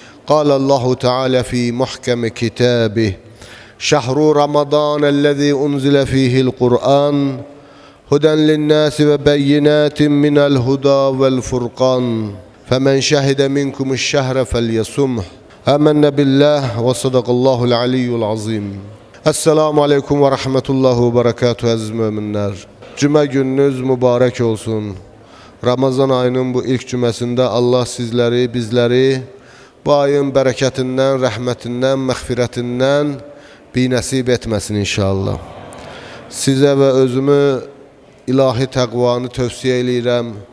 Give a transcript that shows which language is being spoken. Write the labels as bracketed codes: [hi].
[ar] قال الله تعالى في محكم كتابه: شهر رمضان الذي أنزل فيه القرآن هدى للناس وبينات من الهدى والفرقان فمن شهد منكم الشهر فليصمه. آمنا بالله وصدق الله العلي العظيم. [az] Esselamu Aleyküm ve Rahmetullah ve Berekatuhu aziz müminler. Cuma gününüz mübarek olsun. Ramazan ayının bu ilk cüməsində Allah sizləri, bizləri bu ayın bərəkətindən, rəhmətindən, məğfirətindən binəsib etməsin inşallah. Sizə və özümü ilahi təqvanı tövsiyə edirəm.